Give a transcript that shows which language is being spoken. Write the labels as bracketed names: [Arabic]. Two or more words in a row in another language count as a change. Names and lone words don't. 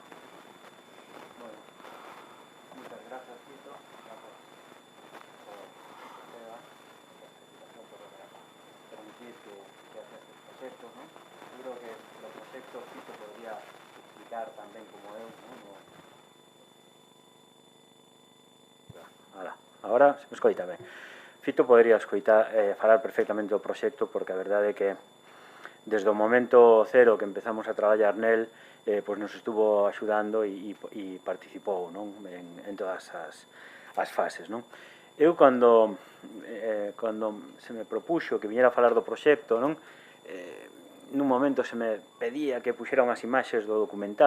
[Spanish] Bueno, muchas gracias, Tito, por permitir que hagas estos proyectos, ¿no? Yo creo que los proyectos Tito podría explicar también como eu, ¿no? [Galician] Ahora se me escoita ben. Fito podría falar perfectamente do proxecto, porque a verdade é que desde o momento cero que empezamos a traballar nel, pois nos estuvo axudando e participou, non?, en todas as fases, non? Eu, cando se me propuxo que viñera a falar do proxecto, non?, nun momento se me pedía que puxera unhas imaxes do documental.